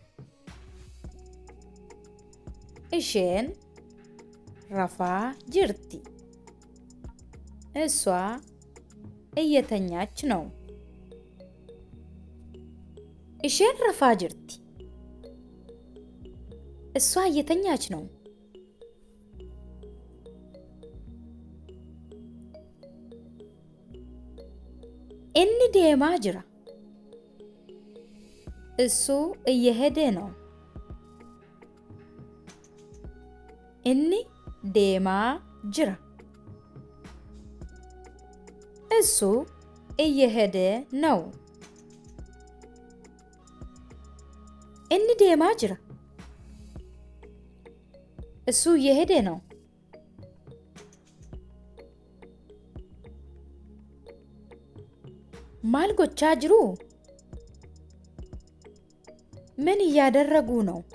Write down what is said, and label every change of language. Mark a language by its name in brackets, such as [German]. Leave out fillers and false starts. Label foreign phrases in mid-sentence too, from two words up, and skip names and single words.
[Oromo] Ishiin rafaa jirti [Amharic] እሷ እየተኛች ነው። [Oromo] Ishiin rafaa jirti [Amharic] እሷ እየተኛች ነው። [Oromo] inni deemaa jira [Amharic] እሱ እየሄደ ነው። [Oromo] Inni deemaa jira [Amharic] እሱ እየሄደ ነው። [Oromo] Inni deemaa jira [Amharic] እሱ እየሄደ ነው። [Oromo] Maal godhaa jiru [Amharic] ምን እያደረጉ ነው?